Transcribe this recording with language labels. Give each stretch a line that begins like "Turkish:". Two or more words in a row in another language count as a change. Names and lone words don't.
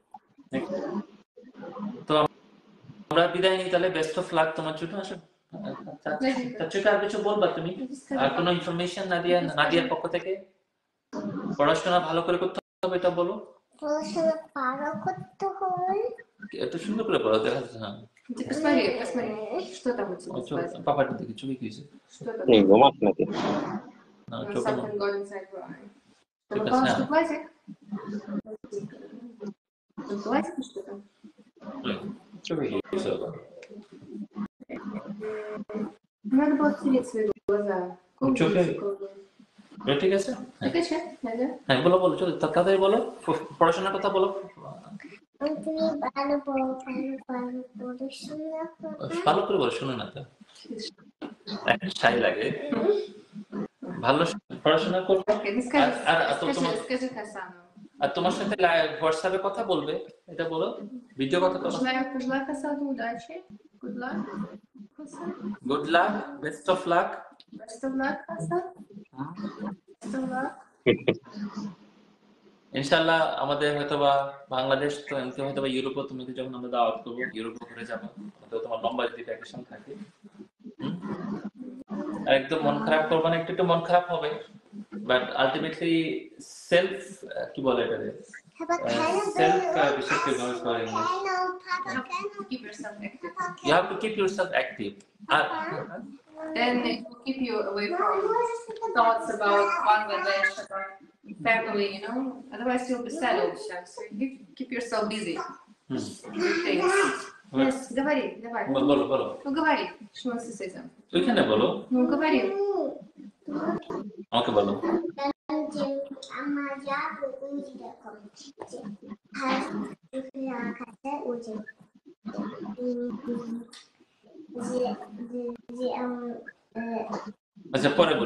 Bangla: তো আমরা বিদায় নিই তাহলে,
English: best of luck
Bangla: তোমার জন্য। আসলে চাচুকে আর কিছু বলবা তুমি? আর কোনো ইনফরমেশন নাদিয়ার পক্ষ থেকে? পড়াশোনা ভালো করে করতে হবে এটা বলো। পড়াশোনা ভালো করতে হবে। এত সুন্দর করে বলো, দেখা যাচ্ছে। হ্যাঁ
Russian: Посмотри, что там у тебя?
Bangla: পাপাটা দেখি চোখে কি হয়েছে?
Russian: Что там? Не, гумак наки.
Bangla: না চোখে
English: Something got inside your eye.
Russian: Ты Что-то попала, снял. что платье? Платье что там?
Bangla: চোখে কি হয়েছে বাবা?
Russian: Надо было тереть свои глаза.
Bangla: চোখে ঠিক আছে?
Russian: Закачай, да?
Bangla: হ্যাঁ বলো বলো, চলো তাড়াতাড়ি বলো, পড়াশোনার কথা বলো। তুমি ভালো পড়াশোনা করো। ভালো করে বলো, শুনে না তো শাই লাগে। ভালো পড়াশোনা করবে।
Russian: Okay, ну скажи,
Bangla: আর
Russian: скажи Хасану.
Bangla: আর তোমার সাথে হোয়াটসঅ্যাপে কথা বলবে, এটা বলো, ভিডিও কথা বলো।
Russian: Пожелай Хасану удачи.
English: Good luck. Hasan. good luck, best of luck. Best of luck, Hasan. Best of luck.
Bangla: ইনশাআল্লাহ আমাদের হয়তোবা বাংলাদেশ তো এমনি হয়তোবা ইউরোপও তুমি যখন আমরা দাওয়াত করবো ইউরোপে ঘুরে যাবো, তো তোমার লম্বা যদি ভ্যাকেশন থাকে। আর একদম মন খারাপ করবে না, একটু মন খারাপ হবে,
English: but ultimately
Bangla: সেলফ কি বলে এটা, সেলফ বিশেষ করে ইউজ করে ইংলিশ।
English: Keep yourself active. You have to keep yourself active. Then it will keep you away from thoughts about Bangladesh, about family, you know. Otherwise, you'll be sad all the time. So you keep yourself busy. With things. Yes,
Russian: говори, давай.
Bangla: বলো।
Russian: Ну говори, что у нас с этим?
Bangla: ওইখানে বলো।
Russian: Ну говори.
Bangla: আমাকে বলো। আমার যা বুঝি দেখো আর কাছে উঠে আচ্ছা পরে বলি।